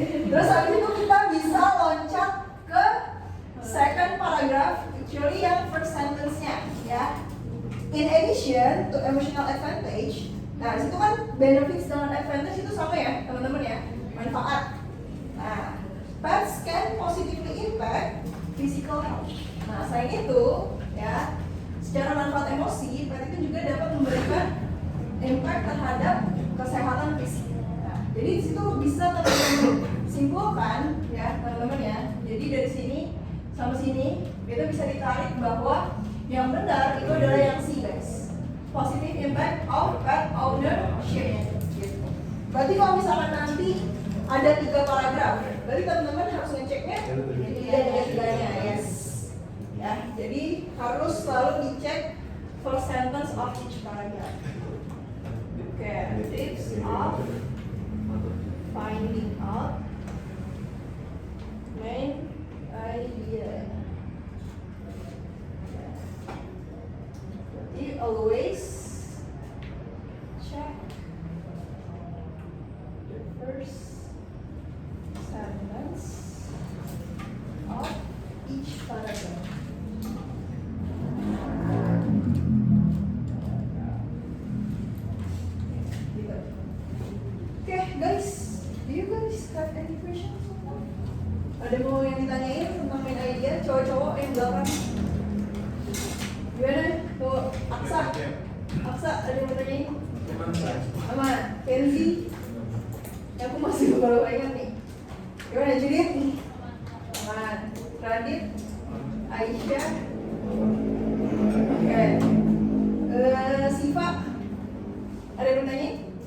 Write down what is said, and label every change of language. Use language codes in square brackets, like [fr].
[id] Terus habis itu kita bisa loncat ke second paragraph, [en] actually [id] yang first sentence-nya, ya. [en] In addition to emotional advantage, [id] nah situ kan benefits dengan advantage itu sama ya teman-teman ya, manfaat. [en] Nah, pets can positively impact physical health. [id] Nah, selain itu, ya, secara manfaat emosi, pet itu juga dapat memberikan impact terhadap kesehatan fisik. Nah, jadi di situ bisa teman-teman simpulkan, ya teman-teman ya. Jadi dari sini sampai sini kita bisa ditarik bahwa yang benar itu adalah yang C, guys. [en] Positive impact of pet ownership. [id] Gitu. Berarti kalau misalkan nanti ada 3 paragraf, berarti teman-teman harus ngeceknya tiga-tiganya, yes. Ya, jadi harus selalu dicek [en] first sentence of each paragraph. Oke, tips of finding out main idea. [id] Jadi [en] always check the first sentence of each paragraph. [id] Gitu. [en] Okay, guys, do you guys have any questions? [id] Ada mau yang ditanyain tentang main idea? Cowok-cowok yang belakang. Gimana? Tuh, Aksa. Aksa, ada yang mau tanyain? Aman. Kenzi. Ya, aku masih baru ingat nih. Gimana, Judith? Aman. Radit. Aisyah. Oke. Siva. Ada yang mau tanyain?